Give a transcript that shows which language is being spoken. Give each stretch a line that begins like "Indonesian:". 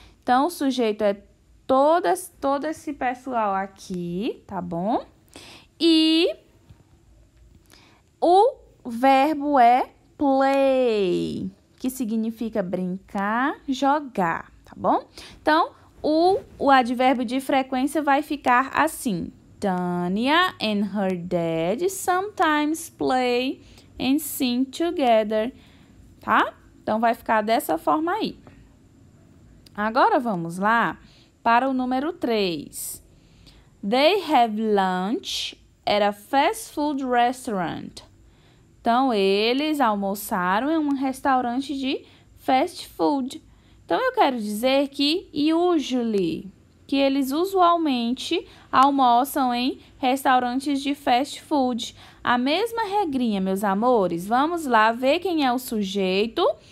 Portuguese: Então, o sujeito é todo esse pessoal aqui, tá bom? E o verbo é play, que significa brincar, jogar, tá bom? Então, o advérbio de frequência vai ficar assim.
English: Tanya and her dad sometimes play and sing together, tá?
Portuguese: Então, vai ficar dessa forma aí. Agora, vamos lá para o número 3.
English: They have lunch at a fast food restaurant.
Portuguese: Então, eles almoçaram em um restaurante de fast food. Então, eu quero dizer que usually, que eles usualmente almoçam em restaurantes de fast food. A mesma regrinha, meus amores. Vamos lá ver quem é o sujeito.